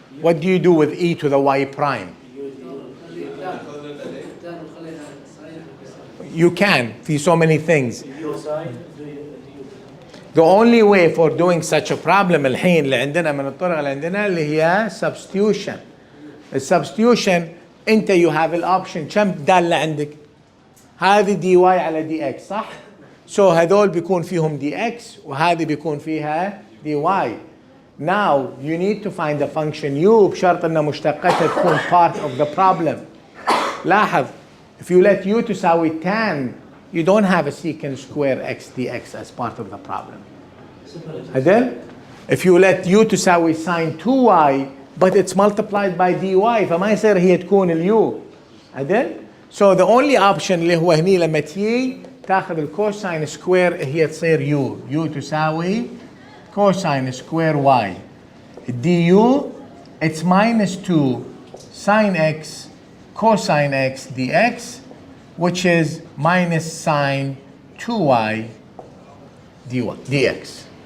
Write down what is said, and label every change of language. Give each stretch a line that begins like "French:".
English: What do you do with e to the y prime? You can,
Arabic: في
English: so many things. The only way for doing such a problem
Arabic: الحين اللي عندنا من الطرق اللي عندنا اللي هي
English: substitution. The substitution
Arabic: انت
English: you have
Arabic: الاوبشن كم دالة عندك؟ هذه دي واي على دي اكس صح؟ So هذول بيكون فيهم دي اكس وهذه بيكون فيها دي واي.
English: Now you need to find a function u
Arabic: بشرط ان مشتقتها تكون
English: part of the problem.
Arabic: لاحظ
English: if you let u تساوي tan, you don't have a secant square x dx as part of the problem. هذل if you let u تساوي sine 2y but it's multiplied by dy
Arabic: فما يصير هي تكون اليو. هذل
English: so the only option
Arabic: اللي هو هني لما تيجي تاخذ الكوساين سكوير هي تصير يو. يو تساوي كوساين سكوير واي.
English: D u it's minus 2 sine x cosine x dx which is minus sine 2y dx.